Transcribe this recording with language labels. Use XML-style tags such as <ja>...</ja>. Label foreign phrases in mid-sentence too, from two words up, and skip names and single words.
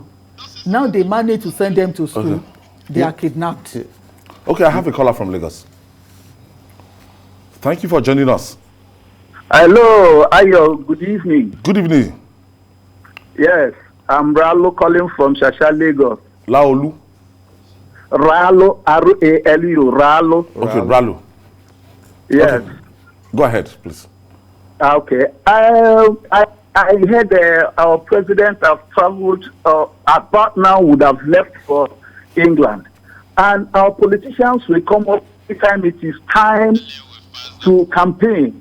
<en>Now they manage to send them to school. Okay. They are kidnapped. Okay, I have a caller from Lagos. Thank you for joining us. Hello, Ayo. Good evening. Good evening. Yes, I'm Ralo calling from Shasha, Lagos. Laolu. Ralo, R-A-L-U, Ralo. Okay, Ralo. Yes. Okay. Go ahead, please. Okay. I heard our president have traveled, about now would have left for England. And our politicians will come up every time it is time to campaign.</en>